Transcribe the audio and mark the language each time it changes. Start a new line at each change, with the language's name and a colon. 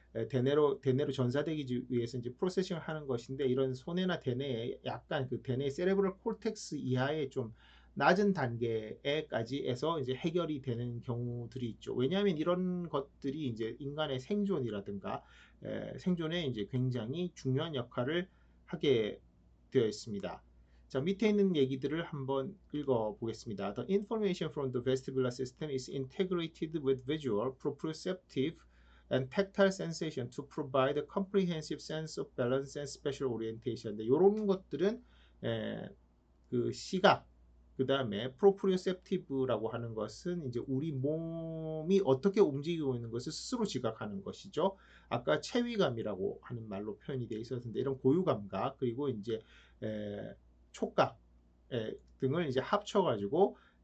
Korean: 대뇌로 전사되기 위해서 이제 프로세싱을 하는 것인데 이런 손해나 대뇌에 약간 그 대뇌 세레브럴 콜텍스 이하의 좀 낮은 단계에까지 해서 이제 해결이 되는 경우들이 있죠. 왜냐하면 이런 것들이 이제 인간의 생존이라든가 생존에 이제 굉장히 중요한 역할을 하게 되어 있습니다. 자, 밑에 있는 얘기들을 한번 읽어 보겠습니다.
English: The information from the vestibular system is integrated with visual, proprioceptive, and tactile sensation to provide a comprehensive sense of balance and special orientation.
Korean: 이런 것들은 그 시각, 그 다음에 프로프리오셉티브라고 하는 것은 이제 우리 몸이 어떻게 움직이고 있는 것을 스스로 지각하는 것이죠. 아까 체위감이라고 하는 말로 표현이 되어 있었는데 이런 고유감각 그리고 이제 촉각 등을 이제 합쳐가지고